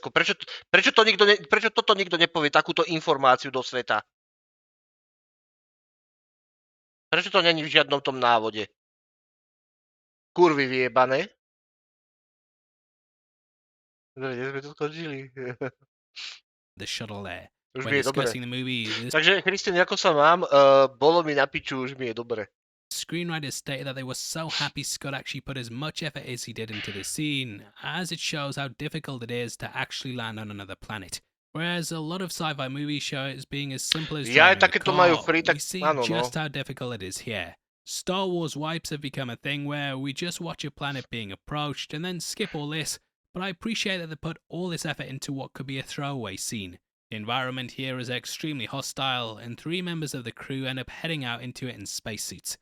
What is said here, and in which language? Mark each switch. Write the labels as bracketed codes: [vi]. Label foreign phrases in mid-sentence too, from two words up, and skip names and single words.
[sk] Prečo toto nikto nepovie, takúto informáciu do sveta? Prečo to není v žiadnom tom návode? Kurvy vyjebané. Kde sme to skončili? [en] The shuttle there. [sk] Už [en] When [sk] mi je dobre. [en] discussing the movie, the [sk] Takže, Christian, ako sa mám? Bolo mi na piču, už mi je dobre. [en] screenwriters stated that they were so happy Scott actually put as much effort as he did into this scene, as it shows how difficult it is to actually land on another planet. Whereas a lot of sci-fi movies show it as being as simple as [sk] Ja aj [en] driving a [sk] takéto [en] car, [sk] majú free, tak [en] we see [sk] áno, [en] just [sk] no. [en] how difficult it is here. Star Wars wipes have become a thing where we just watch a planet being approached and then skip all this, but I appreciate that they put all this effort into what could be a throwaway scene. The environment here is extremely hostile, and 3 members of the crew end up heading out into it in spacesuits.